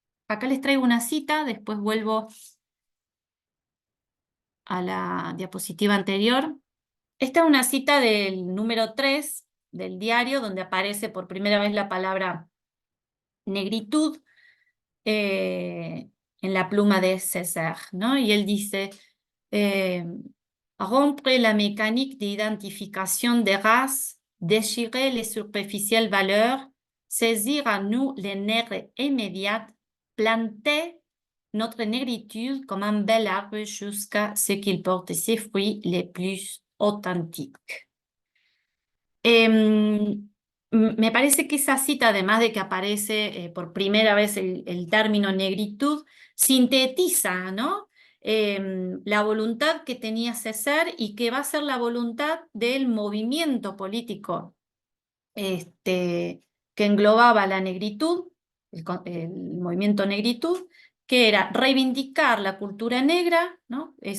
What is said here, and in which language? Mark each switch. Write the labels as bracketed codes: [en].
[es] Acá les traigo una cita, después vuelvo a la diapositiva anterior. Esta es una cita del número 3 del diario, donde aparece por primera vez la palabra negritud en la pluma de Césaire, ¿no? Y él dice, [fr] rompre la mécanique d'identification des races, déchirer les superficielles valeurs, saisir à nous les nègres immédiates, planter notre négritude comme un bel arbre jusqu'à ce qu'il porte ses fruits les plus authentiques. [es] Me parece que esa cita, además de que aparece por primera vez el término negritud, sintetiza, ¿no? La voluntad que tenía Césaire y que va a ser la voluntad del movimiento político que englobaba la negritud, el movimiento negritud, que era reivindicar la cultura negra, ¿no?